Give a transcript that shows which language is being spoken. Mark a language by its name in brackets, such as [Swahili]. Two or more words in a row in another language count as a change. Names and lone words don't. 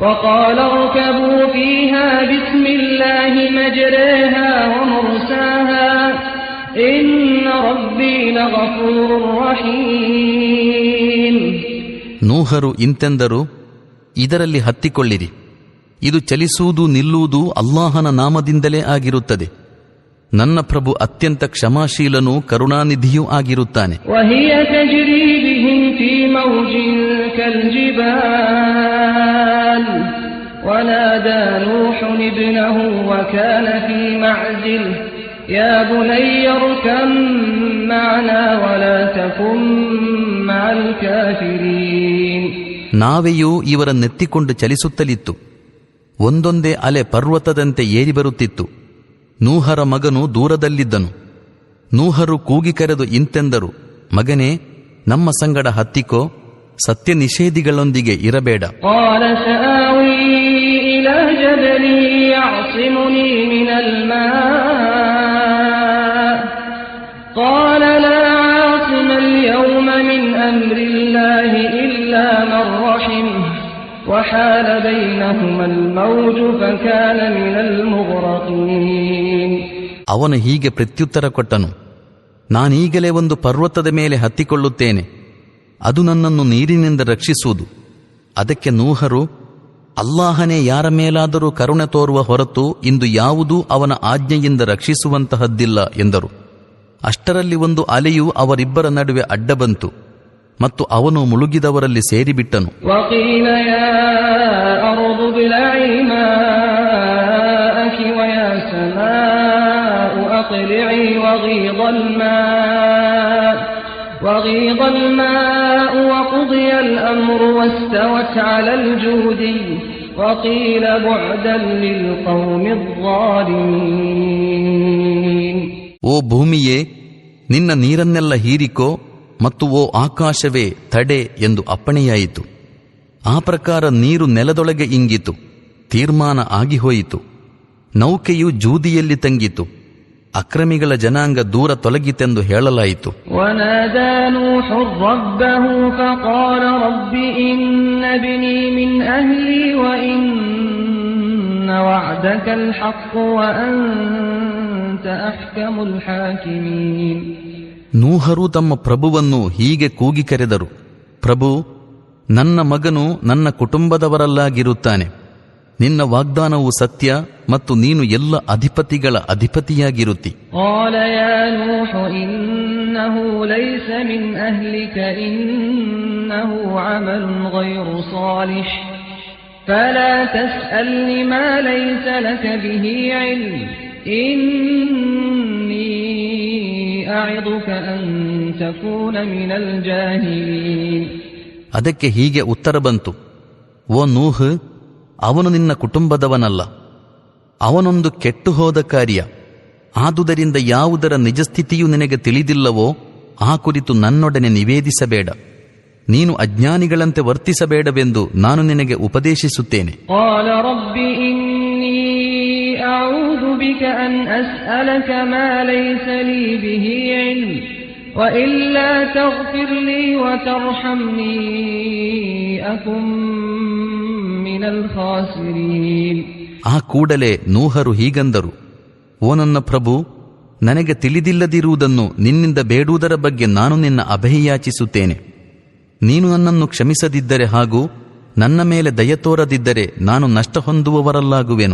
[Kannada] ನೂಹರು ಇಂತೆಂದರು, ಇದರಲ್ಲಿ ಹತ್ತಿಕೊಳ್ಳಿರಿ. ಇದು ಚಲಿಸುವುದು ನಿಲ್ಲುವುದು ಅಲ್ಲಾಹನ ನಾಮದಿಂದಲೇ ಆಗಿರುತ್ತದೆ. ನನ್ನ ಪ್ರಭು ಅತ್ಯಂತ ಕ್ಷಮಾಶೀಲನೂ ಕರುಣಾನಿಧಿಯೂ ಆಗಿರುತ್ತಾನೆ. [Arabic] يا بني اركب معنا ولا تكن مع الكافرين. [Kannada] ನಾವೆಯೂ ಇವರನ್ನೆತ್ತಿಕೊಂಡು ಚಲಿಸುತ್ತಲಿತ್ತು. ಒಂದೊಂದೇ ಅಲೆ ಪರ್ವತದಂತೆ ಏರಿ ಬರುತ್ತಿತ್ತು. ನೂಹರ ಮಗನು ದೂರದಲ್ಲಿದ್ದನು. ನೂಹರು ಕೂಗಿ ಕರೆದು ಇಂತೆಂದರು, ಮಗನೇ, ನಮ್ಮ ಸಂಗಡ ಹತ್ತಿಕೋ, ಸತ್ಯ ನಿಷೇಧಿಗಳೊಂದಿಗೆ ಇರಬೇಡ. [Arabic] قال لا عاصم اليوم من أمر الله إلا من رحمه وحال بينهما الموج فكان من المغرقين. [Kannada] ಅವನು ಹೀಗೆ ಪ್ರತ್ಯುತ್ತರ ಕೊಟ್ಟನು, ನಾನೀಗಲೇ ಒಂದು ಪರ್ವತದ ಮೇಲೆ ಹತ್ತಿಕೊಳ್ಳುತ್ತೇನೆ, ಅದು ನನ್ನನ್ನು ನೀರಿನಿಂದ ರಕ್ಷಿಸುವುದು. ಅದಕ್ಕೆ ನೂಹರು, ಅಲ್ಲಾಹನೇ ಯಾರ ಮೇಲಾದರೂ ಕರುಣೆ ತೋರುವ ಹೊರತು ಇಂದು ಯಾವುದೂ ಅವನ ಆಜ್ಞೆಯಿಂದ ರಕ್ಷಿಸುವಂತಹದ್ದಿಲ್ಲ ಎಂದರು. ಅಷ್ಟರಲ್ಲಿ ಒಂದು ಅಲೆಯು ಅವರಿಬ್ಬರ ನಡುವೆ ಅಡ್ಡ ಬಂತು ಮತ್ತು ಅವನು ಮುಳುಗಿದವರಲ್ಲಿ ಸೇರಿಬಿಟ್ಟನು. [Arabic] وغيض الماء وقضي الأمر واستوت على الجودي وقيل بعدا للقوم الظالمين. [Kannada] ಓ ಭೂಮಿಯೇ, ನಿನ್ನ ನೀರನ್ನೆಲ್ಲ ಹೀರಿಕೋ, ಮತ್ತು ಓ ಆಕಾಶವೇ ತಡೆ ಎಂದು ಅಪ್ಪಣೆಯಾಯಿತು. ಆ ಪ್ರಕಾರ ನೀರು ನೆಲದೊಳಗೆ ಇಂಗಿತು, ತೀರ್ಮಾನ ಆಗಿಹೋಯಿತು. ನೌಕೆಯು ಜೂದಿಯಲ್ಲಿ ತಂಗಿತು. ಅಕ್ರಮಿಗಳ ಜನಾಂಗ ದೂರ ತೊಲಗಿತೆಂದು ಹೇಳಲಾಯಿತು. [Arabic] ونادى نوح ربه فقال رب إن ابني من أهلي وإن وعدك الحق وأنت أحكم الحاكمين. [Kannada] ನೂಹರು ತಮ್ಮ ಪ್ರಭುವನ್ನು ಹೀಗೆ ಕೂಗಿ ಕರೆದರು, ಪ್ರಭು, ನನ್ನ ಮಗನು ನನ್ನ ಕುಟುಂಬದವರಲ್ಲಾಗಿರುತ್ತಾನೆ. ನಿನ್ನ ವಾಗ್ದಾನವು ಸತ್ಯ ಮತ್ತು ನೀನು ಎಲ್ಲ ಅಧಿಪತಿಗಳ ಅಧಿಪತಿಯಾಗಿರುತ್ತಿ. [Arabic] قال يا نوح إنه ليس من أهلك إنه عمل غير صالح فلا تسألني ما ليس لك به علم إني أعظك أن تكون من الجاهلين. [Kannada] ಅದಕ್ಕೆ ಹೀಗೆ ಉತ್ತರ ಬಂತು, ಓ ನೂಹ್, ಅವನು ನಿನ್ನ ಕುಟುಂಬದವನಲ್ಲ, ಅವನೊಂದು ಕೆಟ್ಟು ಹೋದ ಕಾರ್ಯ. ಆದುದರಿಂದ ಯಾವುದರ ನಿಜಸ್ಥಿತಿಯೂ ನಿನಗೆ ತಿಳಿದಿಲ್ಲವೋ ಆ ಕುರಿತು ನನ್ನೊಡನೆ ನಿವೇದಿಸಬೇಡ. ನೀನು ಅಜ್ಞಾನಿಗಳಂತೆ ವರ್ತಿಸಬೇಡವೆಂದು ನಾನು ನಿನಗೆ ಉಪದೇಶಿಸುತ್ತೇನೆ. [Arabic] قال رب إني أعوذ بك أن أسألك ما ليس لي به علم وإلا تغفر لي وترحمني أكن من الخاسرين. [Kannada] ಆ ಕೂಡಲೇ ನೂಹರು ಹೀಗಂದರು, ಓ ನನ್ನ ಪ್ರಭು, ನನಗೆ ತಿಳಿದಿಲ್ಲದಿರುವುದನ್ನು ನಿನ್ನಿಂದ ಬೇಡುವುದರ ಬಗ್ಗೆ ನಾನು ನಿನ್ನ ಅಭಯಯಾಚಿಸುತ್ತೇನೆ. ನೀನು ನನ್ನನ್ನು ಕ್ಷಮಿಸದಿದ್ದರೆ ಹಾಗೂ ನನ್ನ ಮೇಲೆ ದಯ ತೋರದಿದ್ದರೆ ನಾನು ನಷ್ಟ ಹೊಂದುವವರಲ್ಲಾಗುವೆನು.